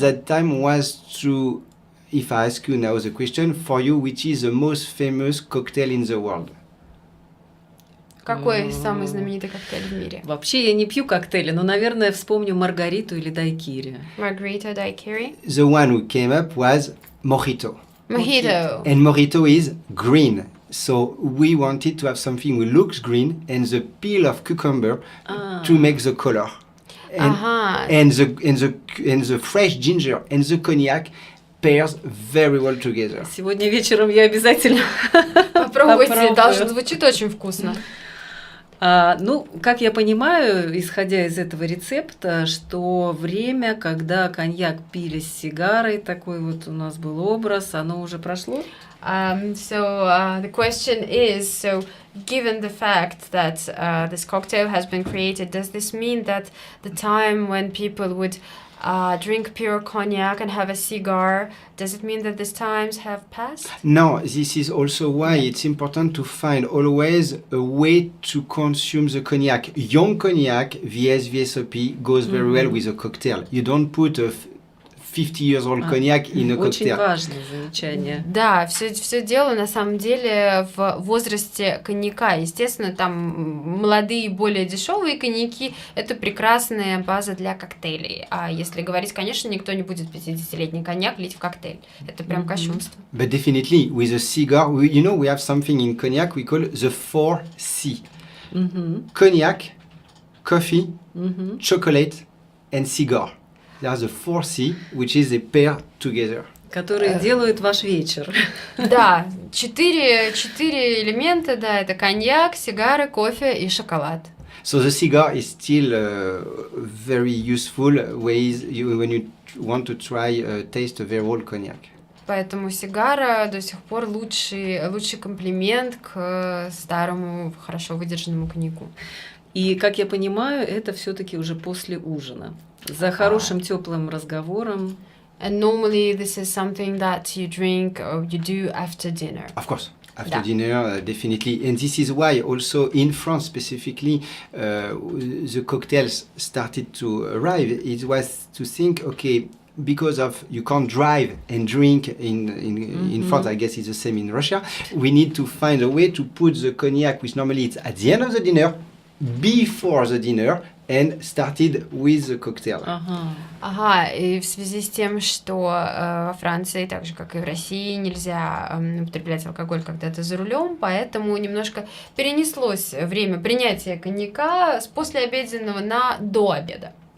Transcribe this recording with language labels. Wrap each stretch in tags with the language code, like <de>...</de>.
<en>that time was to, if I ask you now the question for you, which is the most famous cocktail in the world?</en> <ru>Какой самый знаменитый коктейль в мире? Вообще я не пью коктейли, но, наверное, вспомню Маргариту или Дайкири.</ru> <en>Margarita daiquiri? The one who came up was mojito. Mojito. And mojito is green. So we wanted to have something which looks green and the peel of cucumber to make the color. And,</en> <ru>Ага.</ru> <en>and the fresh ginger and the cognac pairs very well together.</en> <ru>Сегодня вечером я обязательно Попробуйте, попробую. даже звучит очень вкусно. Как я понимаю, исходя из этого рецепта, что время, когда коньяк пили с сигарой, такой вот у нас был образ, оно уже прошло?</ru> <en>The question is, so given the fact that this cocktail has been created, does this mean that the time when people would drink pure cognac and have a cigar, does it mean that these times have passed? No, this is also why it's important to find always a way to consume the cognac. Young cognac, VSOP, goes very well with a cocktail. You don't put a 50-year-old cognac in a</en> <ru>Очень</ru> <en>cocktail.</en> <ru>важное замечание. Да, все дело на самом деле в возрасте коньяка. Естественно, там молодые, более дешевые коньяки – это прекрасная база для коктейлей. А если говорить, конечно, никто не будет 50-летний коньяк лить в коктейль. Это прям кощунство.</ru> <en>But definitely, with a cigar, we have something in cognac we call the 4C. Cognac, coffee, chocolate, and cigar. There's the 4C, which is a pair together.</en> <ru>Которые делают ваш вечер. Да, четыре элемента, да, это коньяк, сигары, кофе и шоколад.</ru> <en>So the cigar is still very useful ways when you want to try taste a very old cognac.</en> <ru>Поэтому сигара до сих пор лучший комплимент к старому, хорошо выдержанному коньяку. И, как я понимаю, это все-таки уже после ужина. За хорошим теплым разговором.</ru> <en>And normally this is something that you drink or you do after dinner. Of course. After dinner, definitely. And this is why also in France specifically, the cocktails started to arrive. It was to think, okay, because of you can't drive and drink in France, I guess it's the same in Russia, we need to find a way to put the cognac, which normally it's at the end of the dinner, before the dinner, and started with the cocktail.</en> <ru>Ага, и в связи с тем, что во Франции, так же как и в России, нельзя употреблять алкоголь, когда ты за рулем, поэтому немножко перенеслось время принятия коньяка с послеобеденного на до обеда.</ru>